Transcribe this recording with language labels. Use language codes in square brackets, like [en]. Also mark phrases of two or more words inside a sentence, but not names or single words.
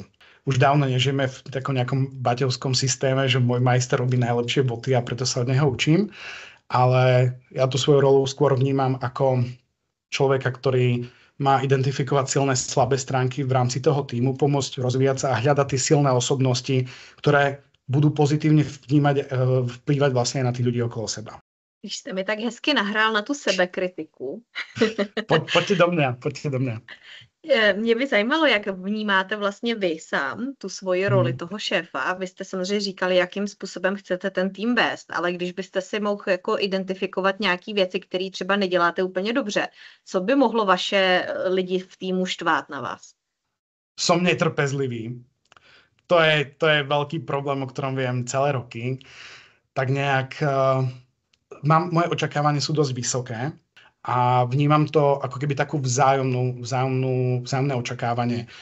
[sk] Už dávno nežijeme v takom nejakom baťovskom systéme, že môj majster robí najlepšie boty a preto sa od neho učím, ale ja tú svoju rolu skôr vnímam ako človeka, ktorý má identifikovať silné slabé stránky v rámci toho týmu, pomôcť rozvíjať sa a hľadať tie silné osobnosti, ktoré budú pozitívne vplývať vlastne na tých ľudí okolo seba. [cs] Když jste mi tak hezky nahrál na tu sebekritiku. [sk] Poďte do mňa. [cs] Mě by zajímalo, jak vnímáte vlastně vy sám tu svoji roli toho šéfa. Vy jste samozřejmě říkali, jakým způsobem chcete ten tým vést, ale když byste si mohl jako identifikovat nějaké věci, které třeba neděláte úplně dobře, co by mohlo vaše lidi v týmu štvát na vás? [sk] Som netrpezlivý. To je veľký problém, o ktorom viem celé roky. Tak nejak moje očakávania sú dosť vysoké. A vnímam to ako keby takú vzájomné očakávanie.